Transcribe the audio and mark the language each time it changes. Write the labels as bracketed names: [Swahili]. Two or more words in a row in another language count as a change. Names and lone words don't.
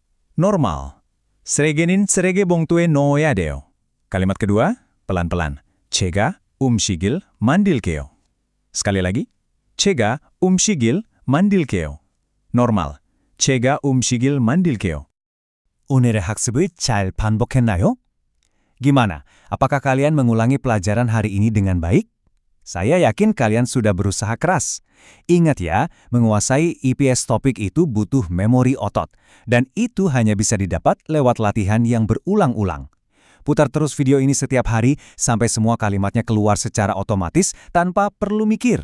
[Indonesian] Normal. [Korean] 쓰레기는 쓰레기 봉투에 넣어야 돼요. [Indonesian] Kalimat kedua, pelan-pelan. [Korean] 제가 음식을 만들게요. [Indonesian] Sekali lagi, [Korean] 제가 음식을 만들게요. Normal. 제가 음식을 만들게요. 오늘의 학습을 잘 반복했나요? [Indonesian] Gimana? Apakah kalian mengulangi pelajaran hari ini dengan baik? Saya yakin kalian sudah berusaha keras. Ingat ya, menguasai EPS topik itu butuh memori otot. Dan itu hanya bisa didapat lewat latihan yang berulang-ulang. Putar terus video ini setiap hari sampai semua kalimatnya keluar secara otomatis tanpa perlu mikir.